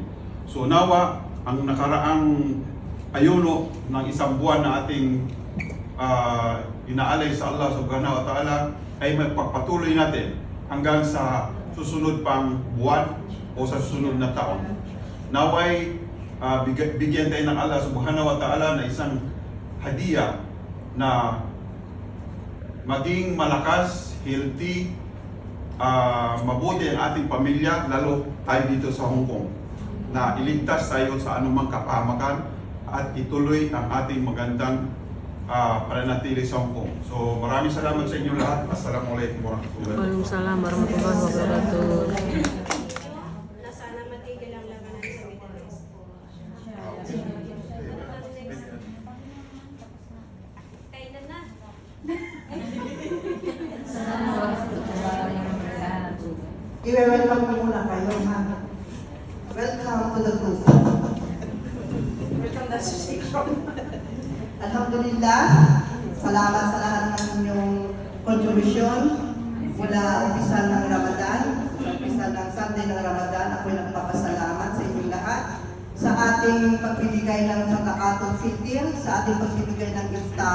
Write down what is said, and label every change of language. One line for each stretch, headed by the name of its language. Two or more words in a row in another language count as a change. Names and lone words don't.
Filipino: So nawa, ang nakaraang ayuno ng isang buwan na ating inaalay sa Allah
Arabic: سبحانه وتعالى
Filipino: ay magpapatuloy natin hanggang sa susunod pang buwan o sa susunod na taon. Naway bigyan tayo ng Allah
Arabic: سبحانه وتعالى
Filipino: na isang hadiah na maging malakas, healthy, mabuti ang ating pamilya, lalo tayo dito sa Hong Kong, na iligtas tayo sa anumang kapahamakan at ituloy ang ating magandang pananatili sa Hong Kong. So maraming salamat sa inyo lahat.
Arabic: السلام عليكم ورحمة الله وبركاته. وعليكم السلام ورحمة الله وبركاته.
Filipino: Na sana matigil ang labanan sa Middle East. Kailan na? I-welcome ko muna kayo, ha?
English: Welcome to the group. Welcome to the association.
Filipino: Alhamdulillah, salamat sa lahat ng inyong contribution mula umpisa ng Ramadan, umpisa ng Sunday ng Ramadan. Ako'y nagpapasalamat sa inyong lahat sa ating pagbibigay ng Zakatul Fitr, sa ating pagbibigay ng iftar.